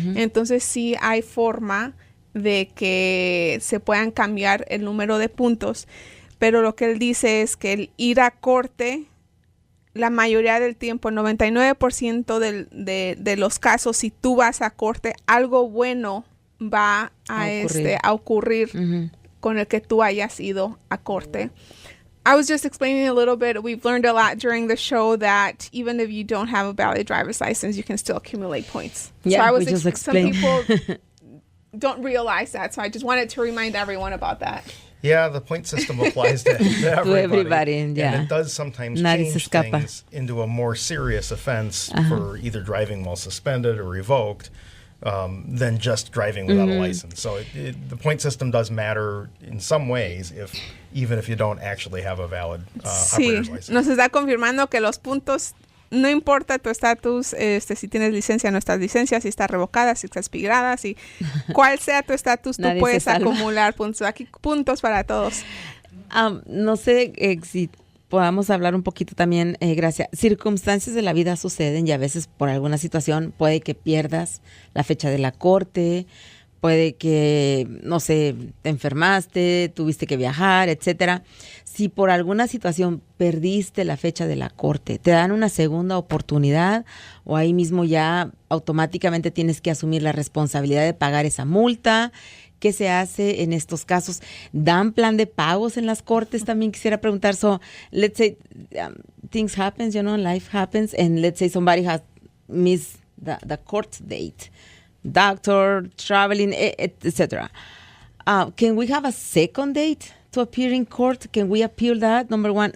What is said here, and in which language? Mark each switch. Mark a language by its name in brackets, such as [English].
[Spanish] Entonces sí hay forma de que se puedan cambiar el número de puntos, pero lo que él dice es que el ir a corte, la mayoría del tiempo, el 99% de los casos, si tú vas a corte, algo bueno va a ocurrir con el que tú hayas ido a corte. [English] I was just explaining a little bit. We've learned a lot during the show that even if you don't have a valid driver's license, you can still accumulate points. Yeah, so I was we just explained. Some people don't realize that, so I just wanted to remind everyone about that. Yeah, the point system applies to everybody. Yeah. And it does sometimes change things into a more serious offense for either driving while suspended or revoked than just driving without a license. So the point system does matter in some ways, even if you don't actually have a valid operator's license. [Spanish] Nos está confirmando que los puntos, no importa tu estatus, si tienes licencia, no estás licencia, si estás revocada, si estás expirada, si cuál sea tu estatus, tú puedes acumular puntos. Aquí puntos para todos. No sé si podamos hablar un poquito también, Gracia. Circunstancias de la vida suceden y a veces por alguna situación puede que pierdas la fecha de la corte, puede que, no sé, te enfermaste, tuviste que viajar, etcétera. Si por alguna situación perdiste la fecha de la corte, ¿te dan una segunda oportunidad o ahí mismo ya automáticamente tienes que asumir la responsabilidad de pagar esa multa? ¿Qué se hace en estos casos? ¿Dan plan de pagos en las cortes? También quisiera preguntar. [English] So, let's say things happens, life happens, and let's say somebody has missed the court date, doctor, traveling, etc. Can we have a second date to appear in court? Can we appeal that? Number one.